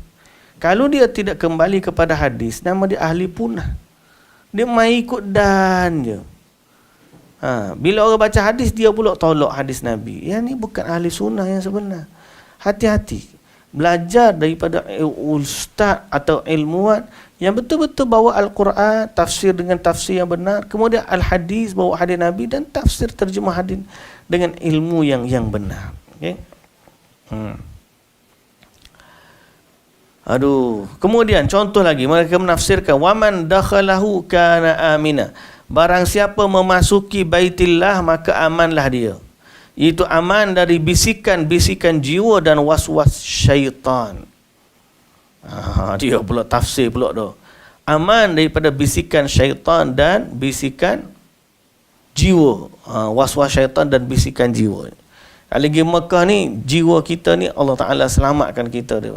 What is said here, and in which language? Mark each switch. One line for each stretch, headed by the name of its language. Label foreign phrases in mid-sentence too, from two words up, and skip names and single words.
Malay: Kalau dia tidak kembali kepada hadis, nama dia ahli punah. Dia main ikut dan je. Bila orang baca hadis, dia pula tolak hadis Nabi. Yang ni bukan ahli sunnah yang sebenar. Hati-hati. Belajar daripada ustaz atau ilmuwan yang betul-betul bawa Al-Quran, tafsir dengan tafsir yang benar. Kemudian Al-Hadis, bawa hadis Nabi, dan tafsir terjemah hadis dengan ilmu yang benar. Okay? Kemudian contoh lagi, mereka menafsirkan
Arabic: ومن دخله كان آمنا.
Malay: Barang siapa memasuki Baitillah maka amanlah dia. Itu aman dari bisikan-bisikan jiwa dan was-was syaitan. Dia pula tafsir pula tu. Aman daripada bisikan syaitan dan bisikan jiwa. Was-was syaitan dan bisikan jiwa. Lagi Mekah ni, jiwa kita ni Allah Ta'ala selamatkan kita dia.